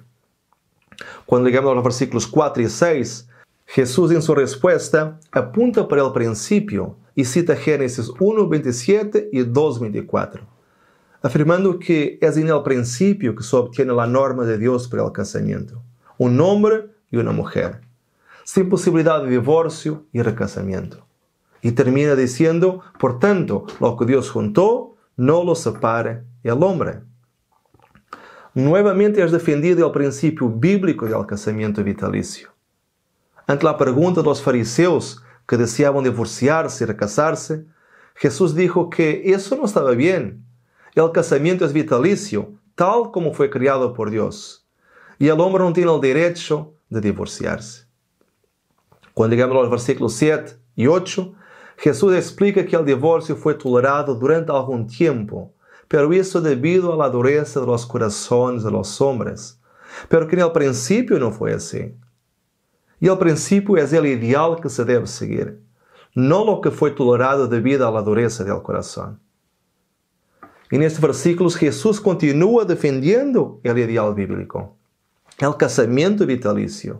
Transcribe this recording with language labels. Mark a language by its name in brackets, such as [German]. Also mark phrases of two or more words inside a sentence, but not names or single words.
[Portuguese] Quando ligamos aos versículos 4 e 6, Jesus, em sua resposta, apunta para o princípio e cita Gênesis 1:27 e 2:24, afirmando que é no princípio que se obtiene a norma de Deus para o casamento, um homem e uma mulher, sem possibilidade de divórcio e recasamento. E termina dizendo, portanto, lo que Deus juntou, não [Spanish] lo separe el hombre. [Portuguese] Novamente é defendido o princípio bíblico do casamento vitalício. Ante a pergunta dos fariseus que deseavam divorciar-se e recasar-se, Jesus dijo que isso não estava bem. O casamento é vitalício, tal como foi criado por Deus. E o homem não tem o direito de divorciar-se. Quando chegamos aos versículos 7 e 8, Jesus explica que o divórcio foi tolerado durante algum tempo, pero isso devido à dureza dos corações [Spanish] de los hombres. [Portuguese] Pero que no princípio não foi assim. E o princípio é o ideal que se deve seguir, não o que foi tolerado devido à dureza do coração. E nestes versículos, Jesus continua defendendo o ideal bíblico, o casamento vitalício.